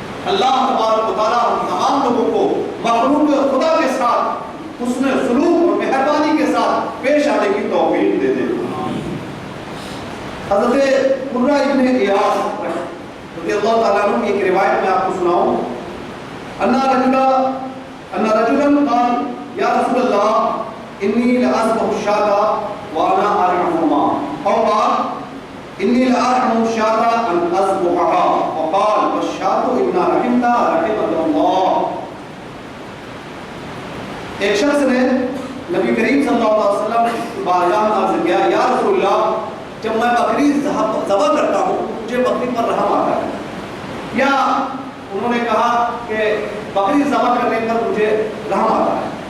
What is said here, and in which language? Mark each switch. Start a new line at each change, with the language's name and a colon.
Urdu: اللہ تبارک و تعالیٰ ہم تمام لوگوں کو مخلوق خدا کے ساتھ حسن سلوک اور مہربانی کے ساتھ پیش آنے کی توفیق دے دے. حضرت قرہ ابن ایاس رضی اللہ تعالیٰ عنہ کی ایک روایت میں آپ کو سناؤں.
Arabic: ان رجلا قال یا رسول اللہ انی لأذبح الشاة وانا ارحمهما، او قال انی لأرحم الشاة ان اذبحها، وقال والشاة انا رحمتها رحمك اللہ.
Urdu: ایک شخص نے نبی کریم صلی اللہ علیہ وسلم بارگاہ میں عرض کیا یا رسول اللہ جب میں بکری ذبح کرتا ہوں مجھے بکری پر رحم آتا ہے. یا انہوں نے کہا کہ بکری ذبح کرنے پر مجھے رحم آتا ہے.